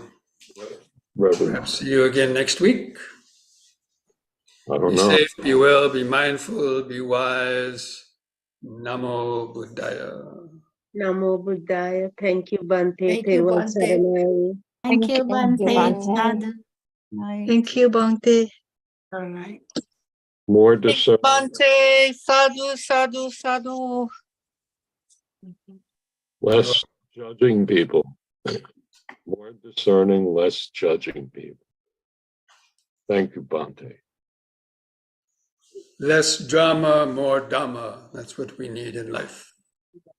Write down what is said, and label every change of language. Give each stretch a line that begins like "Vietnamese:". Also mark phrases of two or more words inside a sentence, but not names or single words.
English: Reverend, perhaps see you again next week. I don't Be know. safe, be well, be mindful, be wise.
Pali: Namo Buddhaya. Namo Buddhaya.
English: Thank you, Bhante. Thank you, Tewal Bhante. Saranai. Thank you, Thank you, Bhante. Bhante. Sadhu. Bye. Thank you, Bhante. All right. More discernment, Bhante,
Pali: sadhu, sadhu, sadhu.
English: less judging people. More discerning, less judging people. Thank you, Bhante. Less drama, more Dhamma. That's what we need in life.